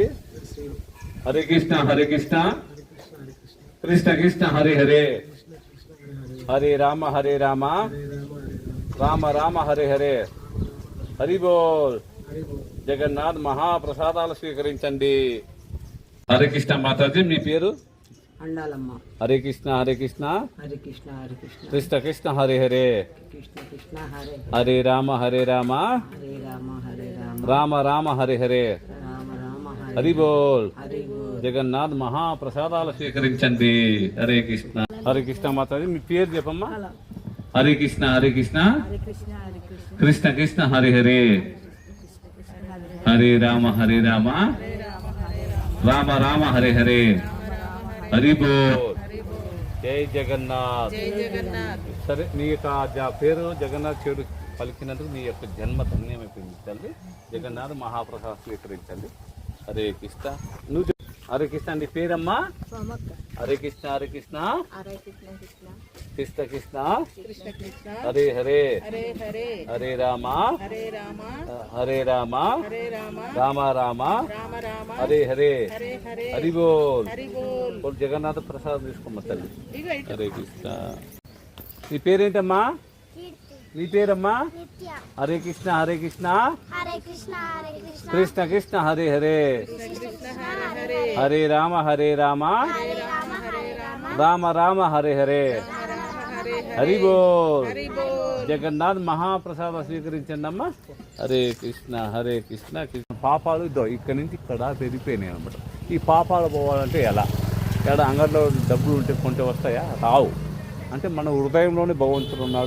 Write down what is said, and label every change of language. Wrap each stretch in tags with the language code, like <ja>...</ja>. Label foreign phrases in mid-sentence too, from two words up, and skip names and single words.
<te>హరే కృష్ణ కృష్ణ కృష్ణ హరే హరే హరే రామ రామ రామ హరే హరే హరి బోల్. జగన్నాథ్ మహాప్రసాదాలు స్వీకరించండి. హరే కృష్ణ మాతాజీ మీ పేరు? అండాలమ్మ. హరే కృష్ణ హరే కృష్ణ కృష్ణ కృష్ణ హరే హరే కృష్ణ కృష్ణ హరే హరే రామ హరే రామ రామ రామ హరే హరే రామ రామ హరి బోల్. హరి బోల్. జగన్నాథ్ మహాప్రసాదాలు స్వీకరించండి. హరే కృష్ణ మాతాజీ మీ పేరు చెప్పమ్మా. హరే కృష్ణ హరే కృష్ణ కృష్ణ కృష్ణ హరే హరే హరే రామ రామ రామ హరే హరే హరి బోల్. జై జగన్నాథ్. సరే నీ యొక్క పేరు జగన్నాథ్ చెడు పలికినందుకు నీ యొక్క జన్మ ధన్యమైపోయింది తల్లి. జగన్నాథ్ మహాప్రసాద్ స్వీకరించండి. హరే కృష్ణ. నువ్వు హరే కృష్ణ నీ పేరమ్మా సోమక్క. హరే కృష్ణ హరే కృష్ణ హరే కృష్ణ కృష్ణ కృష్ణ కృష్ణ కృష్ణ కృష్ణ హరే హరే హరే హరే హరే రామ హరే రామ హరే రామ హరే రామ రామ రామ రామ రామ హరే హరే హరే హరే హరి బోల్ హరి బోల్. బోల్ జగన్నాథ ప్రసాద్ తీసుకోమ్మ తల్లి. ఇగో ఇటు. హరే కృష్ణ. నీ పేరేంటమ్మా? కీర్తి నీ పేరమ్మా? నిత్య హరే కృష్ణ హరే కృష్ణ హరే కృష్ణ కృష్ణ కృష్ణ హరే హరే కృష్ణ హరే హరే హరే రామ హరే రామ హరే రామ రామ రామ హరే హరే హరే హరి బోల్. హరి బోల్. జగన్నాథ్ మహాప్రసాదం స్వీకరించండి అమ్మా. హరే కృష్ణ హరే కృష్ణ కృష్ణ. పాపాలు ఇద్దో ఇక్కడి నుంచి ఇక్కడ పెరిగిపోయినాయి అనమాట. ఈ పాపాలు పోవాలంటే ఎలా? ఎక్కడ అంగడిలో డబ్బులు ఉంటే కొంటే వస్తాయా? రావు. అంటే మన హృదయంలోనే భగవంతుడు ఉన్నాడు.</te>